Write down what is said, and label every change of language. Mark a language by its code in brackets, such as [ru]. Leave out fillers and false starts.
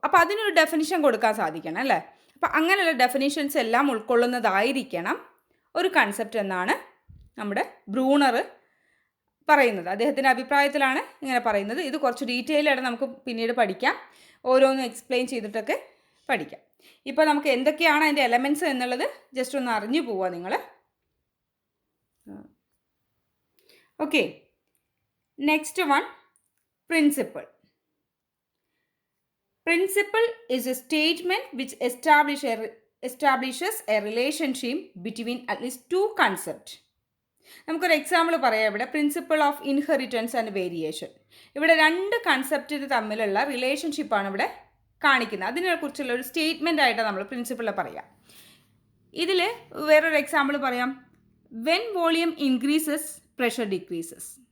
[ml] അപ്പോൾ അതിനൊരു ഡെഫിനിഷൻ കൊടുക്കാൻ സാധിക്കണം അല്ലേ. അപ്പോൾ അങ്ങനെയുള്ള ഡെഫിനിഷൻസ് എല്ലാം ഉൾക്കൊള്ളുന്നതായിരിക്കണം ഒരു കൺസെപ്റ്റ് എന്നാണ് നമ്മുടെ ബ്രൂണർ പറയുന്നത്. അദ്ദേഹത്തിൻ്റെ അഭിപ്രായത്തിലാണ് ഇങ്ങനെ പറയുന്നത്. ഇത് കുറച്ച് ഡീറ്റെയിൽ ആയിട്ട് നമുക്ക് പിന്നീട് പഠിക്കാം, ഓരോന്നും എക്സ്പ്ലെയിൻ ചെയ്തിട്ടൊക്കെ പഠിക്കാം. ഇപ്പോൾ നമുക്ക് എന്തൊക്കെയാണ് അതിൻ്റെ എലമെൻറ്റ്സ് എന്നുള്ളത് ജസ്റ്റ് ഒന്ന് അറിഞ്ഞു പോവുക നിങ്ങൾ. [en] Okay, next one, principle. Principle is a statement which establishes a relationship between at least two concepts. [ml] നമുക്കൊരു എക്സാമ്പിൾ പറയാം. ഇവിടെ principle of inheritance and variation. ഇവിടെ രണ്ട് കൺസെപ്റ്റ് തമ്മിലുള്ള റിലേഷൻഷിപ്പാണ് ഇവിടെ കാണിക്കുന്നത്. അതിനെക്കുറിച്ചുള്ള ഒരു സ്റ്റേറ്റ്മെൻ്റ് ആയിട്ടാണ് നമ്മൾ പ്രിൻസിപ്പിൾ പറയാം. ഇതിൽ വേറൊരു എക്സാമ്പിൾ പറയാം. [en] When volume increases pressure decreases.